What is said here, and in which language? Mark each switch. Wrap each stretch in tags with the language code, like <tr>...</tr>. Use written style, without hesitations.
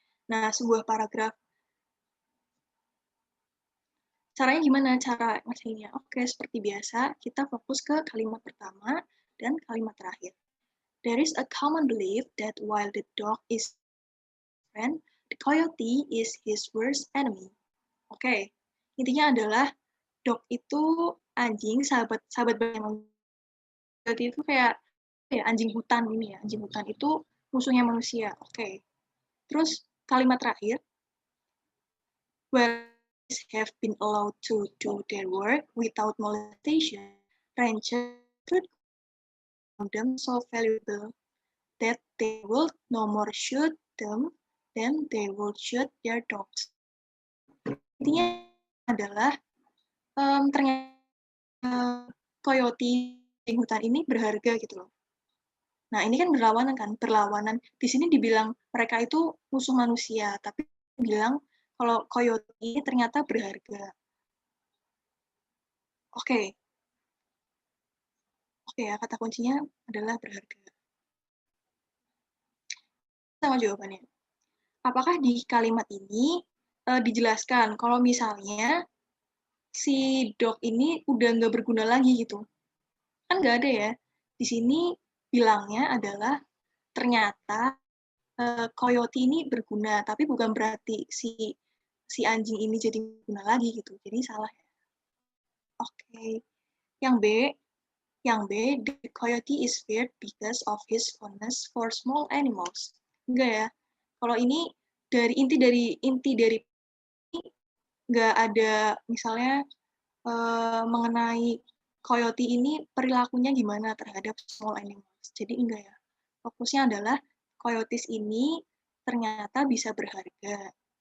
<id>Nah, sebuah paragraf. Caranya gimana cara ngerjainnya? Oke, seperti biasa, kita fokus ke kalimat pertama dan kalimat terakhir.</id> <en>There is a common belief that while the dog is friend, the coyote is his worst enemy.</en> <id>Oke, intinya adalah dog itu anjing, sahabat banyak. Coyote itu kayak ya anjing hutan ini ya, anjing hutan itu musuhnya manusia. Oke. Terus kalimat terakhir,</id> <en>where have been allowed to do their work without molestation, rangers could find them so valuable that they would no more shoot them than they would shoot their dogs.</en> <id>Intinya adalah ternyata coyote di hutan ini berharga gitu loh. Nah, ini kan berlawanan. Di sini dibilang mereka itu musuh manusia, tapi bilang kalau coyote ini ternyata berharga. Oke. Oke ya, kata kuncinya adalah berharga. Sama jawabannya. Apakah di kalimat ini dijelaskan kalau misalnya si dog ini udah nggak berguna lagi gitu? Kan nggak ada ya. Di sini bilangnya adalah ternyata coyote ini berguna, tapi bukan berarti si anjing ini jadi berguna lagi gitu. Jadi salah ya. Oke. Yang B,</id> <en>the coyote is feared because of his fondness for small animals.</en> <id>Enggak ya. Kalau ini dari inti dari nggak ada misalnya mengenai coyote ini perilakunya gimana terhadap small animals. Jadi enggak ya. Fokusnya adalah coyotes ini ternyata bisa berharga.</id>